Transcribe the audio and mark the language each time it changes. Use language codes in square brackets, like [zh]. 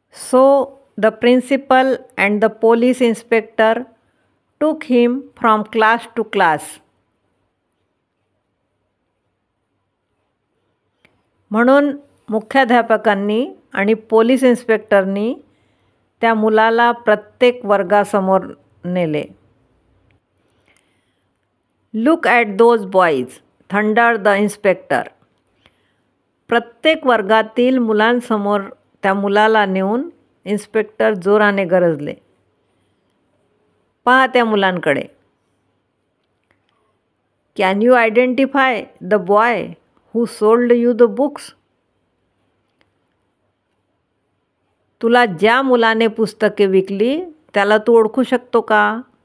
[en] So the principal and the police inspector took him from class to class. [mr] म्हणून मुख्याध्यापकांनी आणि police इन्स्पेक्टरनी त्या मुलाला प्रत्येक वर्गासमोर नेले. [en] Look at those boys thundered the inspector. [mr] प्रत्येक वर्गातील मुलांसमोर त्या मुलाला नेऊन इन्स्पेक्टर जोराने गरजले. पहा त्या मुलांकडे. [en] Can you identify the boy who sold you the books. [mr] तुला ज्या मुलाने पुस्तके विकली त्याला तू ओळखू शकतो का.